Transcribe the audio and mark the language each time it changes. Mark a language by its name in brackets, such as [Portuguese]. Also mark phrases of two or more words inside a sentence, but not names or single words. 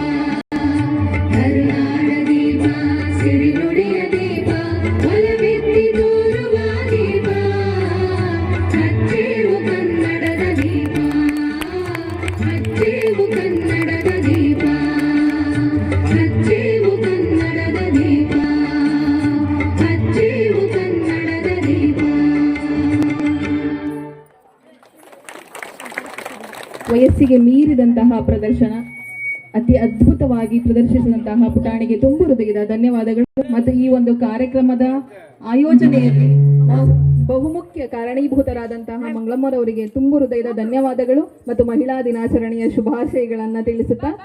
[Kannada] ಕರುನಾಡ ದೀಪ, ಸಿರಿನುಡಿಯ ದೀಪ, ಒಲವೆತ್ತಿ ತೋರುವ ದೀಪ, ಹಚ್ಚೇವು ಕನ್ನಡದ ದೀಪ, ಹಚ್ಚೇವು ಕನ್ನಡದ ದೀಪ, ಹಚ್ಚೇವು ಕನ್ನಡದ ದೀಪ, ಹಚ್ಚೇವು ಕನ್ನಡದ ದೀಪ. ವಯಸ್ಸಿಗೆ ಮೀರಿದಂತಹ ಪ್ರದರ್ಶನ, ಅತಿ ಅದ್ಭುತವಾಗಿ ಪ್ರದರ್ಶಿಸಿದಂತಹ ಪುಟಾಣಿಗೆ ತುಂಬು ಹೃದಯದ ಧನ್ಯವಾದಗಳು. ಮತ್ತು ಈ ಒಂದು ಕಾರ್ಯಕ್ರಮದ ಆಯೋಜನೆಯಲ್ಲಿ ಬಹುಮುಖ್ಯ ಕಾರಣೀಭೂತರಾದಂತಹ ಮಂಗಳಮ್ಮರವರಿಗೆ ತುಂಬು ಹೃದಯದ ಧನ್ಯವಾದಗಳು ಮತ್ತು ಮಹಿಳಾ ದಿನಾಚರಣೆಯ ಶುಭಾಶಯಗಳನ್ನ ತಿಳಿಸುತ್ತಾ